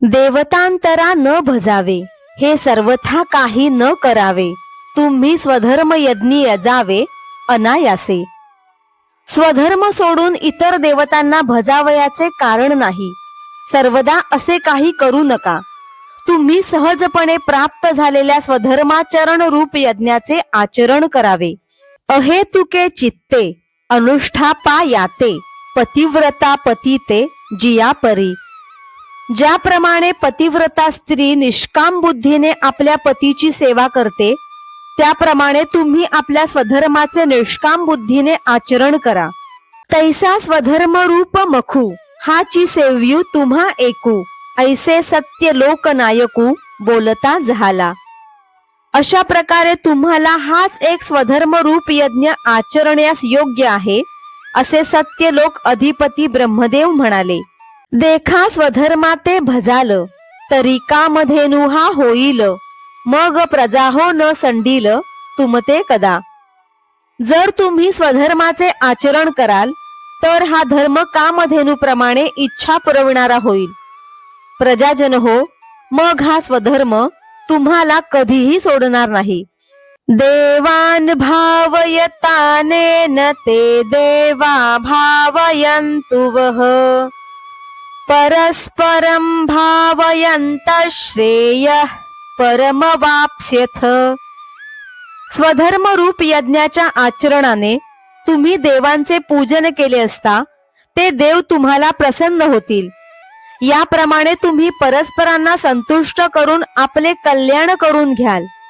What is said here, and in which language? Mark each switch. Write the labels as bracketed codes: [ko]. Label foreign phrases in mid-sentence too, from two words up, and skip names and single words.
[mr] देवतांतरा न भजावे, हे सर्वथा काही न करावे, तुम्ही स्वधर्म यज्ञी यजावे अनायासे. स्वधर्म सोडून इतर देवतांना भजावयाचे कारण नाही. सर्वदा असे काही करू नका. तुम्ही सहजपणे प्राप्त झालेल्या स्वधर्माचरण रूप यज्ञाचे आचरण करावे. अहेतुके चित्ते अनुष्ठापा याते, पतिव्रता पतिते जिया परी. ज्याप्रमाणे पतिव्रता स्त्री निष्काम बुद्धीने आपल्या पतीची सेवा करते, त्याप्रमाणे तुम्ही आपल्या स्वधर्माचे निष्काम बुद्धीने आचरण करा. तैसा स्वधर्म रूप मखू, हाची सेव्यू तुम्हा एकू, ऐसे सत्य लोकनायकू बोलता झाला. अशा प्रकारे तुम्हाला हाच एक स्वधर्म रूप यज्ञ आचरण्यास योग्य आहे, असे सत्य लोक अधिपती ब्रह्मदेव म्हणाले. देखा स्वधर्माते भजाल, तरी कामधेनु हा होईल, मग प्रजाहो न संडील तुमते कदा. जर तुम्ही स्वधर्माचे आचरण कराल तर हा धर्म कामधेनुप्रमाणे इच्छा पुरविणारा होईल. प्रजाजन हो, मग हा स्वधर्म तुम्हाला कधीही सोडणार नाही. [sa] देवान भावयतानेन ते देवा भावयन्तु वः, परस्परं भावयन्त श्रेयः परमवाप्स्यथ. [mr] स्वधर्म रूप यज्ञाच्या आचरणाने तुम्ही देवांचे पूजन केले असता ते देव तुम्हाला प्रसन्न होतील. याप्रमाणे तुम्ही परस्परांना संतुष्ट करून आपले कल्याण करून घ्याल.